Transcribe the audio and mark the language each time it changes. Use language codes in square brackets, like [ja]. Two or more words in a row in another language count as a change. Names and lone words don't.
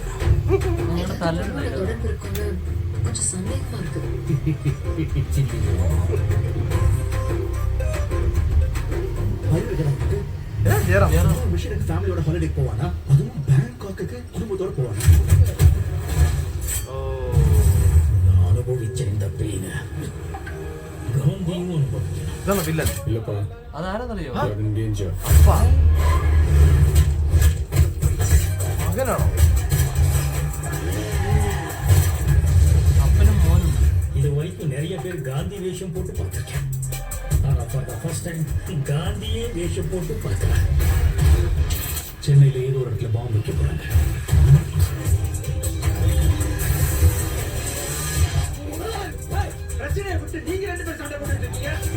[ta] தொடர்பு இருக்குன்னு கொஞ்சம் சந்தேகமா இருக்கு. மிஷனுக்கு [en] family holiday [ta] போவானா, அதுவும் பேங்காக்கு குடும்பத்தோட போவானா? [ml] അനുഭവിച്ച പെയിന് ഗാന്ധിയും അനുഭവിക്കണം. ഇല്ലപ്പാ, അതാരെന്നറിയോ? മകനാണോ? അപ്പനും മോനും. [ta] இது வரைக்கும் நிறைய பேர் காந்தி வேஷம் போட்டு பார்த்திருக்கேன். ஆனா [en] for the first time [ta] காந்தியே வேஷம் போட்டு பார்க்கிறேன். சென்னையில ஏதோ ஒரு இடத்துல பாம்பு வைக்க போறாங்க. பிரச்சனையை விட்டு நீங்க ரெண்டு பேரும் சண்டை போட்டுட்டு இருக்கீங்க.